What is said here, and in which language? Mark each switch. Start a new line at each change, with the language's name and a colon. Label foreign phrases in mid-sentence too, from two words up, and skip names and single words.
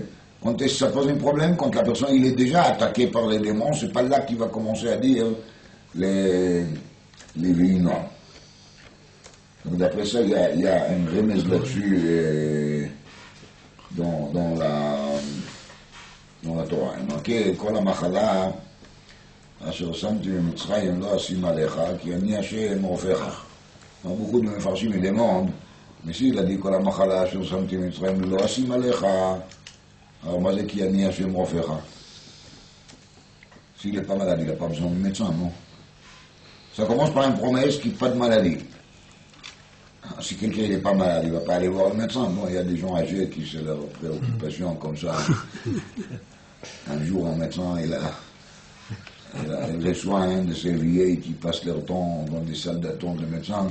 French: Quand ça pose un problème, quand la personne il est déjà attaquée par les démons, c'est pas là qu'il va commencer à dire les veillées noires. Donc d'après ça, il y a un remède là-dessus dans la Torah. Il marqué,
Hebrew: כל המחלה, אשר שמתי במצרים לא אשים עליך, כי אני השם רופאך.
French: beaucoup de מפרשים me demandent, mais s'il a dit
Hebrew: כל המחלה אשר שמתי במצרים לא אשים עליך,
French: alors
Hebrew: מה זה כי אני השם רופאך?
French: S'il n'est pas malade, il n'a pas besoin de médecin, non? Ça commence par une promesse qu'il n'y a pas de maladie. Si quelqu'un n'est pas malade, il ne va pas aller voir le médecin. Bon, il y a des gens âgés qui c'est leur préoccupation comme ça. Un jour, un médecin, il reçoit un de ces vieilles qui passent leur temps dans des salles d'attente de médecins.